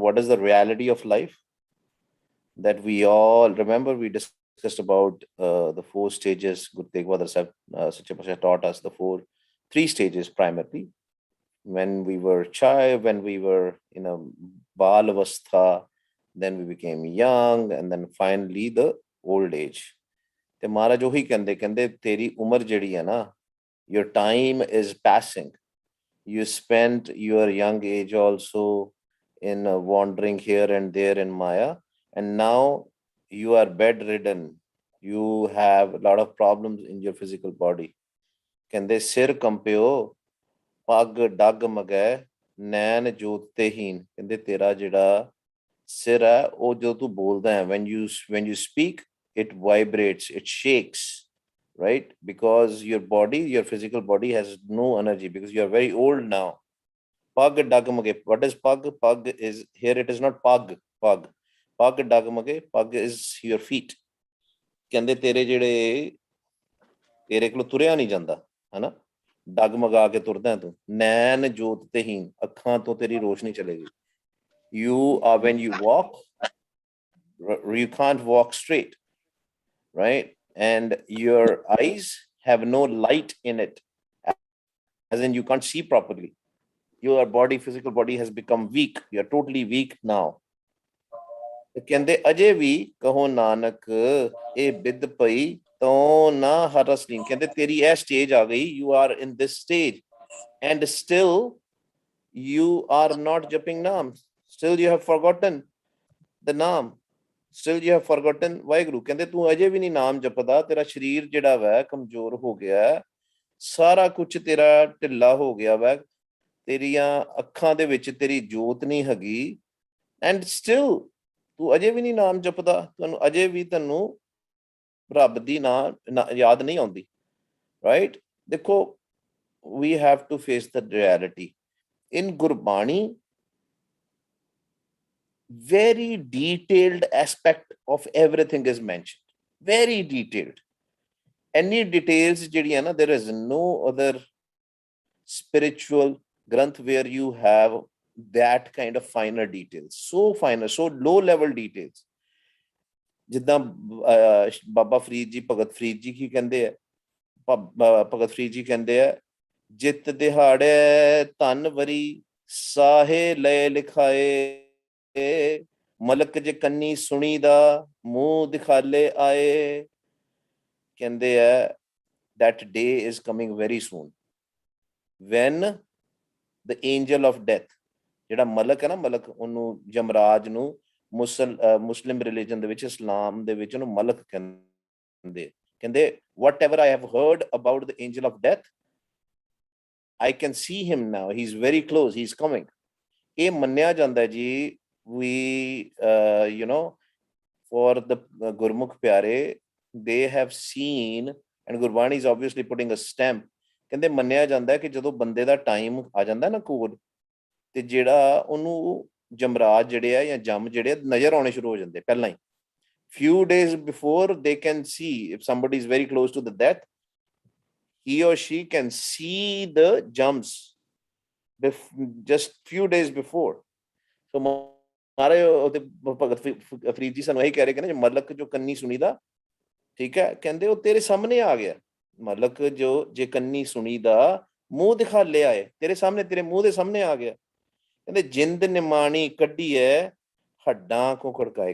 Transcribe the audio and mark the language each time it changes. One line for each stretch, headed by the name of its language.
English: What is the reality of life? That we all remember, we discussed about the 4 stages. Guru Tegh Bahadur Sahib Sache Paatshah taught us the 3 stages primarily. When we were child, when we were in a Bal Avastha, then we became young, and then finally the old age.
Punjabi: ਤੇ ਮਹਾਰਾਜ ਉਹੀ ਕਹਿੰਦੇ ਤੇਰੀ ਉਮਰ ਜਿਹੜੀ ਹੈ ਨਾ,
English: your time is passing. You spent your young age also in wandering here and there in Maya, and now you are bedridden. You have a lot of problems in your physical body.
Punjabi: ਕਹਿੰਦੇ ਸਿਰ ਕੰਪਿਓ ਪੱਗ ਡੱਗ ਮਗੈ, ਨੈਣ ਜੋਤ ਤੇ ਹੀਨ। ਕਹਿੰਦੇ ਤੇਰਾ ਜਿਹੜਾ ਸਿਰ ਹੈ ਉਹ ਜਦੋਂ ਤੂੰ ਬੋਲਦਾ ਹੈ,
English: when you speak, it vibrates, it shakes, right? Because your body, your physical body has no energy because you are very old now.
Punjabi: Pag dagmage.
English: What is pag? Pag is, here it is not pag.
Punjabi: Pag dagmage.
English: Pag is your feet.
Punjabi: ਕਹਿੰਦੇ ਤੇਰੇ ਜਿਹੜੇ ਤੇਰੇ ਕੋਲ ਤੁਰਿਆ ਨਹੀਂ ਜਾਂਦਾ ਹਨਾ, ਡਗਮਗਾ ਕੇ ਤੁਰਦਾ ਤੂੰ। ਨੈਣ ਜੋਤ ਤੇ ਹੀਨ, ਅੱਖਾਂ ਤੋਂ ਤੇਰੀ ਰੋਸ਼ਨੀ ਚਲੇਗੀ।
English: You are, when you walk, you can't walk straight, right? And your eyes have no light in it, as in you can't see properly. Your body, physical body has become weak. You are totally weak now.
Punjabi: ਕਹਿੰਦੇ ਅਜੇ ਵੀ ਕਹੋ ਨਾਨਕ ਇਹ ਬਿਦ ਪਈ, ਤੋ ਨਾ ਹਰ ਰਸ ਲੀਨ। ਕਹਿੰਦੇ ਤੇਰੀ ਇਹ ਸਟੇਜ ਆ ਗਈ,
English: you are in this stage, and still you are not japing naam. Still you have forgotten the naam. Still you have forgotten Waheguru.
Punjabi: ਕਹਿੰਦੇ ਤੂੰ ਅਜੇ ਵੀ ਨਹੀਂ ਨਾਮ ਜਪਦਾ, ਤੇਰਾ ਸਰੀਰ ਜਿਹੜਾ ਵਾ ਕਮਜ਼ੋਰ ਹੋ ਗਿਆ, ਸਾਰਾ ਕੁਝ ਤੇਰਾ ਢਿੱਲਾ ਹੋ ਗਿਆ ਵਾ, ਤੇਰੀਆਂ ਅੱਖਾਂ ਦੇ ਵਿੱਚ ਤੇਰੀ ਜੋਤ ਨਹੀਂ ਹੈਗੀ,
English: and still
Punjabi: ਤੂੰ ਅਜੇ ਵੀ ਨਹੀਂ ਨਾਮ ਜਪਦਾ, ਤੁਹਾਨੂੰ ਅਜੇ ਵੀ ਤੈਨੂੰ ਰੱਬ ਦੀ ਨਾਂ ਯਾਦ ਨਹੀਂ ਆਉਂਦੀ, ਰਾਈਟ?
English: ਦੇਖੋ, we have to face the reality. In Gurbani, very detailed aspect of everything is mentioned, very detailed. Any details
Punjabi: ਜਿਹੜੀਆਂ ਨਾ,
English: there is no other spiritual granth where you have that kind of finer details, so finer, so low level details.
Punjabi: ਜਿੱਦਾਂ ਬਾਬਾ ਫਰੀਦ ਜੀ, ਭਗਤ ਫਰੀਦ ਜੀ ਕੀ ਕਹਿੰਦੇ ਆ? ਭਗਤ ਫਰੀਦ ਜੀ ਕਹਿੰਦੇ ਆ, ਜਿਤ ਦਿਹਾੜੇ ਧਨ ਵਰੀ, ਸਾਹੇ ਲਏ ਲਿਖਾਏ, ਮਲਕ ਜੇ ਕੰਨੀ ਸੁਣੀ ਦਾ, ਮੂੰਹ ਦਿਖਾਲੇ ਆਏ। ਕਹਿੰਦੇ ਆ
English: that day is coming very soon, when the angel of death,
Punjabi: ਜਿਹੜਾ ਮਲਕ ਹੈ ਨਾ, ਮਲਕ, ਉਹਨੂੰ ਯਮਰਾਜ ਨੂੰ ਮੁਸਲਿਮ ਰਿਲੀਜਨ ਦੇ ਵਿੱਚ, ਇਸਲਾਮ ਦੇ ਵਿੱਚ ਉਹਨੂੰ ਮਲਕ ਕਹਿੰਦੇ।
English: ਕਹਿੰਦੇ whatever I have heard about the angel of death, I can see him now, he's very close, he's coming.
Punjabi: ਇਹ ਮੰਨਿਆ ਜਾਂਦਾ ਜੀ,
English: we you know, for the Gurmukh pyare, they have seen, and Gurbani is obviously putting a stamp.
Punjabi: ਕਹਿੰਦੇ ਮੰਨਿਆ ਜਾਂਦਾ ਕਿ ਜਦੋਂ ਬੰਦੇ ਦਾ ਟਾਈਮ ਆ ਜਾਂਦਾ ਨਾ ਕੋਲ, ਤੇ ਜਿਹੜਾ ਉਹਨੂੰ ਜਮਰਾਜ ਜਿਹੜੇ ਆ ਜਾਂ ਜਮ ਜਿਹੜੇ ਆ ਨਜ਼ਰ ਆਉਣੇ ਸ਼ੁਰੂ ਹੋ ਜਾਂਦੇ ਪਹਿਲਾਂ ਹੀ।
English: few days before they can see, if somebody is very close to the death, he or she can see the jumps just few days before.
Punjabi: So ਮਾਰੇ ਉਹਦੇ ਭਗਤ ਫਰੀਦ ਜੀ ਸਾਨੂੰ ਇਹੀ ਕਹਿ ਰਹੇ ਕਿ ਨਾ, ਮਲਕ ਜੋ ਕੰਨੀ ਸੁਣੀ ਦਾ, ਠੀਕ ਹੈ, ਕਹਿੰਦੇ ਉਹ ਤੇਰੇ ਸਾਹਮਣੇ ਆ ਗਿਆ। ਮਲਕ ਜੋ ਜੇ ਕੰਨੀ ਸੁਣੀ ਦਾ, ਮੂੰਹ ਦਿਖਾ ਲਿਆ ਹੈ ਤੇਰੇ ਸਾਹਮਣੇ, ਤੇਰੇ ਮੂੰਹ ਦੇ ਸਾਹਮਣੇ ਆ ਗਿਆ। ਕਹਿੰਦੇ ਜਿੰਦ ਨਿਮਾਣੀ ਕੱਢੀ ਹੈ ਹੱਡਾਂ ਕੋ ਖੜਕਾਏ।